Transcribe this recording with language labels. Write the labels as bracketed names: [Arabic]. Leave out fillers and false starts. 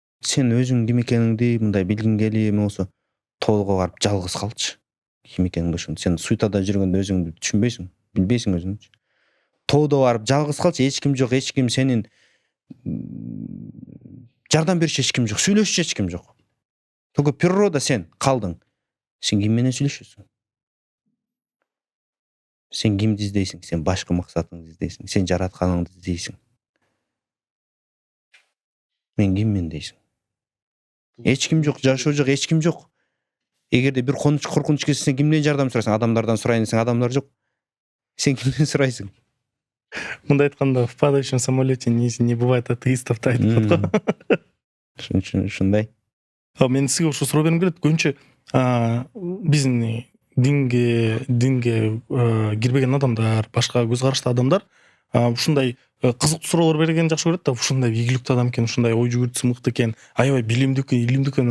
[Kyrgyz] Сен өзүң ким экениңди мындай билгиң келип эме болсо, тоого барып жалгыз калчы. Ким экениңди ошону. Сен суйтада жүргөндө өзүңдү түшүнбөйсүң, билбейсиң өзүңдү. Тоодо барып жалгыз калчы, эч ким жок, эч ким сенин жардам бериши эч ким жок, сүйлөшчү эч ким жок. [Russian] Только природа [Kyrgyz] сен калдың. Сен ким менен сүйлөшөсүң? Сен кимди издейсиң? Сен башкы максатыңды издейсиң. Сен жаратканыңды издейсиң. Мен киммин дейсиң? Эч ким жок, жашоо жок, эч ким жок. Эгерде бир коркунуч келсе, сен кимден жардам сурайсың? Адамдардан сурайын десең, адамдар жок. Сен кимден сурайсың? Мындай айтканда, [Russian] в падающем самолете не бывает атеистов [Kyrgyz] да айтып атат. Ушундай. Мен сизге ушу суроо бергим келет. Көбүнчө биздин динге кирбеген адамдар, башка көз караштуу адамдар ушундай кызыктуу суроолор берген жакшы көрөт да. Ушундай ийгиликтүү адам экен, ушундай ой жүгүртүүсү мыкты экен, аябай билимдүү экен, илимдүү экен.